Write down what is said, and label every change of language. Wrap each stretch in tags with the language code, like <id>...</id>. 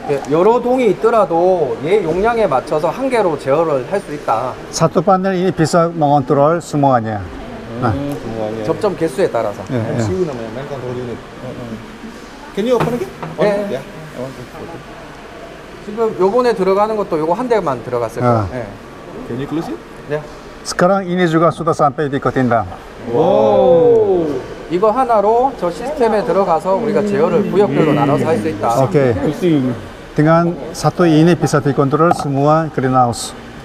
<ko>여러 동이 있더라도 얘 용량에 맞춰서 한 개로 제어를 할 수 있다.</ko> <id>Satu panel ini bisa mengontrol semuanya. semuanya.</id> <ko>접점 개수에 따라서.</ko> <en>MCU</en> <id>namanya,</id> <en>main control unit. Can you open again?</en> <ko>네. Ya. 지금 요번에 들어가는 것도 요거 한 대만 들어갔을 거예요. 네.</ko> <en>Can you close it?</en> <ko>네.</ko> <id>Sekarang ini juga sudah sampai di Kotindang. 오.</id> <ko>이거 하나로 저 시스템에 들어가서 우리가 제어를 구역별로 나눠서 할 수 있다. Oke.</ko> <id>Dengan satu ini bisa dikontrol semua greenhouse.</id>